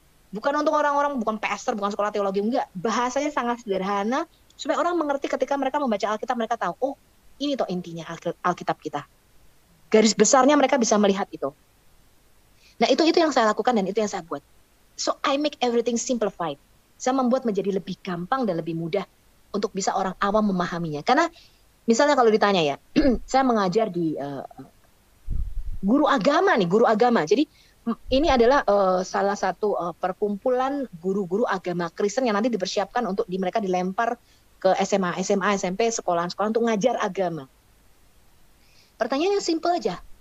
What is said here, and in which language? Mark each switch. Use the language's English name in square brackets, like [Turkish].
[Indonesian] Bukan untuk orang-orang, bukan pastor, bukan sekolah teologi, enggak. Bahasanya sangat sederhana, supaya orang mengerti ketika mereka membaca Alkitab, mereka tahu, oh ini toh intinya Alkitab kita. Garis besarnya mereka bisa melihat itu. Nah itu yang saya lakukan dan itu yang saya buat. [English] So I make everything simplified. [Indonesian] Saya membuat menjadi lebih gampang dan lebih mudah untuk bisa orang awam memahaminya. Karena misalnya kalau ditanya ya, saya mengajar di guru agama. Jadi ini adalah salah satu perkumpulan guru-guru agama Kristen yang nanti dipersiapkan untuk mereka dilempar ke SMA, SMP, sekolah-sekolah untuk ngajar agama. Pertanyaannya simpel aja.